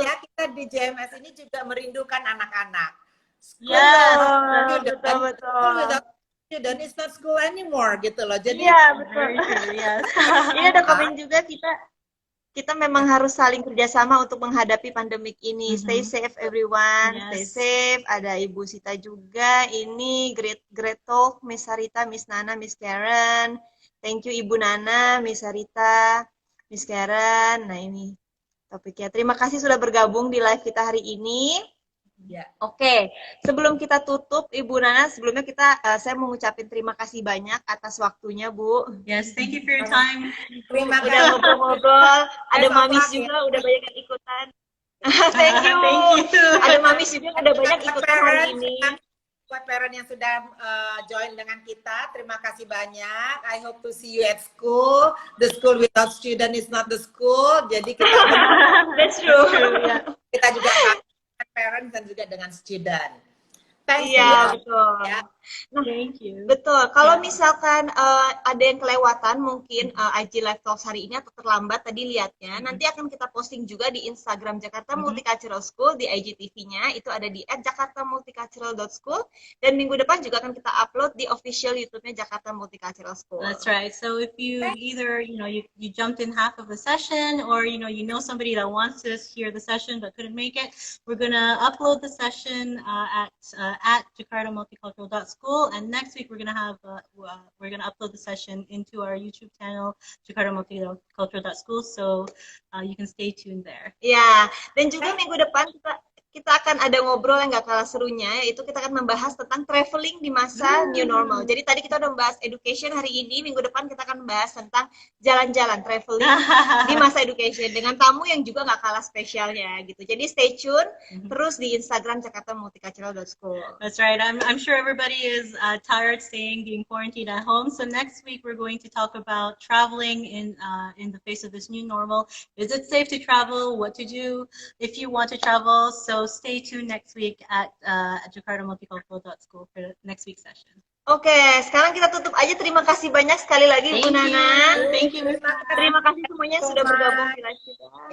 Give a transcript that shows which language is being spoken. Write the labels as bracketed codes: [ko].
[id] ya, kita di JMS ini juga merindukan anak-anak. [en] Yes, [id] betul. Dan [en] it's not school anymore [id] gitu loh. Jadi iya betul. [en] Yes. [id] Ini ada komen juga, kita memang harus saling kerjasama untuk menghadapi pandemik ini. [en] Stay safe everyone, stay safe. [id] Ada Ibu Sita juga. Ini [en] great talk, [id] Miss Sarita, Miss Nana, Miss Karen. [en] Thank you Ibu Nana, Miss Sarita, Miss Karen. [id] Nah ini topiknya. Terima kasih sudah bergabung di live kita hari ini. Ya. Oke, sebelum kita tutup, Ibu Nana, sebelumnya saya mau ngucapin terima kasih banyak atas waktunya, Bu. [en] Yes, thank you for your time. [id] Terima kasih. Udah ngobrol-ngobrol, ada Mamis juga, udah banyak yang ikutan. [en] Thank you. [id] Ada Mamis juga, udah banyak ikutan hari ini. Buat parent yang sudah join dengan kita, terima kasih banyak. [en] I hope to see you at school. The school without student is not the school. [id] Jadi kita [en] That's true. [id] kita juga parents dan juga dengan student. [en] Thank you. [id] Iya, betul. Ya. Nah, [en] Thank you. [id] betul. Kalau misalkan ada yang kelewatan mungkin IG Live Talks hari ini atau terlambat tadi lihatnya, nanti akan kita posting juga di Instagram Jakarta Multicultural School, di IGTV-nya itu ada di @jakartamulticultural.school, dan minggu depan juga akan kita upload di official YouTube-nya Jakarta Multicultural School. [en] That's right. So if you either you jumped in half of the session, or you know somebody that wants to hear the session but couldn't make it, we're gonna upload the session at jakartamulticultural.school, and next week we're gonna upload the session into our YouTube channel jakartamulticultural.school, so you can stay tuned there. [id] Ya, dan juga minggu depan kita akan ada ngobrol yang gak kalah serunya, yaitu kita akan membahas tentang traveling di masa new normal. Jadi tadi kita udah membahas education, hari ini minggu depan kita akan membahas tentang jalan-jalan traveling di masa education dengan tamu yang juga gak kalah spesialnya gitu. Jadi [en] stay tune [id] terus di Instagram jakartamulticultural.school. [en] That's right. I'm sure everybody is tired being quarantined at home. So next week we're going to talk about traveling in the face of this new normal. Is it safe to travel? What to do if you want to travel? So stay tuned next week at jakartamulticultural.school for the next week's session. [id] Oke, sekarang kita tutup aja. Terima kasih banyak sekali lagi Bu Nana. [en] Thank you. [id] Terima kasih semuanya sudah bergabung di live kita.